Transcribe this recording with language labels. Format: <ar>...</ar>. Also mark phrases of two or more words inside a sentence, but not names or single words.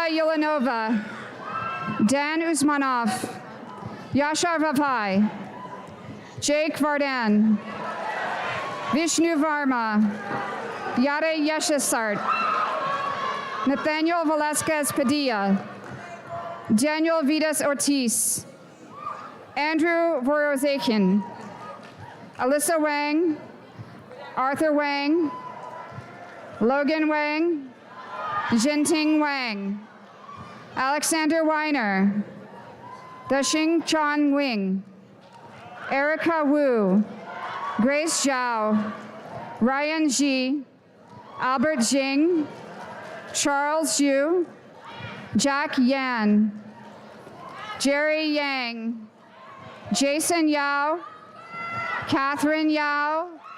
<en>Yulanova, Dan Usmanov, Yashar Vavai, Jake Vardan, Vishnu Varma, Yada Yeshasart, Nathaniel Velasquez Padilla, Daniel Vidas Ortiz, Andrew Vorozakin, Alyssa Wang, Arthur Wang, Logan Wang, Jinting Wang, Alexander Weiner, Dashing Chan Wing, Erica Wu, Grace Zhao, Ryan Ji, Albert Jing, Charles Yu, Jack Yan, Jerry Yang, Jason Yao, Catherine Yao,</en>